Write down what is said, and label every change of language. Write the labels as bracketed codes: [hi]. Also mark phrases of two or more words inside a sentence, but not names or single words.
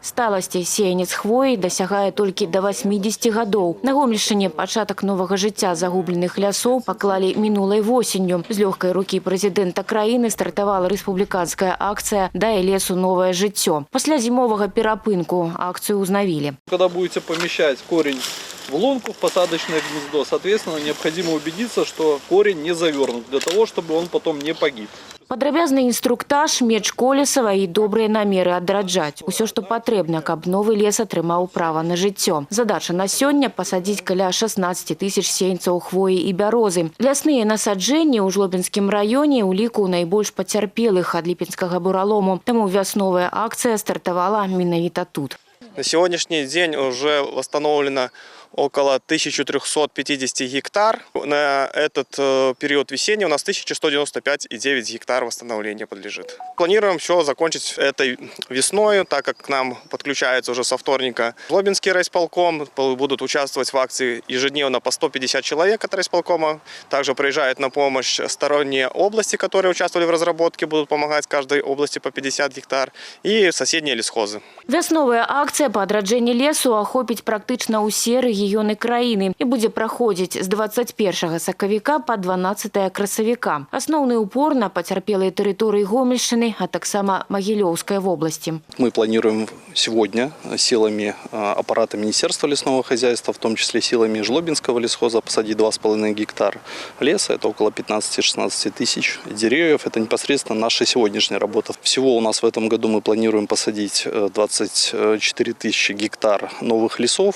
[be] Сталасці сеянец хвоі дасягае толькі да 80 гадоў. На Гомельшчыне пачатак новага жыцця загубленых лясоў паклалі мінулай восенню. З лёгкай рукі прэзідэнта краіны стартавала рэспубліканская акцыя «Дай лесу новае жыццё». Пасля зімовага перапынку акцыю ўзнавілі. [ru] Когда будете помещать корень в лунку, в посадочное гнездо, соответственно, необходимо убедиться, что корень не завернут, для того, чтобы он потом не погиб. [be] Падрабязны інструктаж, меч Колесава і добрыя намеры адраджаць. Усё, што патрэбна, каб новы лес атрымаў права на жыццё. Задача на сёння – пасадзіць каля 16 тысяч сеянцаў хвоі і бярозы. Лясныя насаджэнні ў Жлобінскім раёне ў ліку найбольш пацярпелых ад ліпінскага буралому. Таму вясновая акцыя стартавала менавіта тут. [ru] На сегодняшний день уже восстановлено около 1350 гектар. На этот период весенний у нас 1195,9 гектар восстановления подлежит. Планируем все закончить этой весной, так как к нам подключается уже со вторника Жлобинский райисполком. Будут участвовать в акции ежедневно по 150 человек от райисполкома. Также приезжают на помощь сторонние области, которые участвовали в разработке, будут помогать каждой области по 50 гектар. И соседние лесхозы. [be] Вясновая акцыя па адраджэнні лесу ахопіць практычна ўсе рэгіёны краіны і будзе праходзіць з 21 сакавіка па 12 красавіка. Асноўны упор на пацярпелыя тэрыторыі Гомельшчыны, а таксама Магілёўскай вобласці. [ru] Мы планируем сегодня силами аппарата Министерства лесного хозяйства, в том числе силами Жлобинского лесхоза, посадить 2,5 гектар леса. Это около 15-16 тысяч деревьев. Это непосредственно наша сегодняшняя работа. Всего у нас в этом году мы планируем посадить 24 тысячи гектар новых лесов.